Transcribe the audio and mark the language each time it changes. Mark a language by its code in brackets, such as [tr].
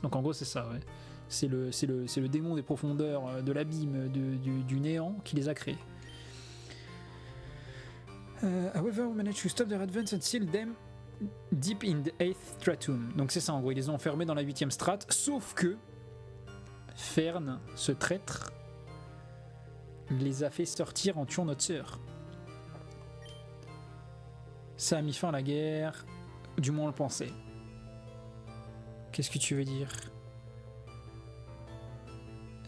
[fr] Donc en gros, c'est ça, ouais. C'est le démon des profondeurs, de l'abîme, du néant qui les a créés. [en] However, we managed to stop their advance and seal them deep in the 8th stratum. [fr] Donc c'est ça, en gros, ils les ont enfermés dans la 8ème strate, sauf que Fern, ce traître, les a fait sortir en tuant notre sœur. Ça a mis fin à la guerre, du moins on le pensait. Qu'est-ce que tu veux dire ?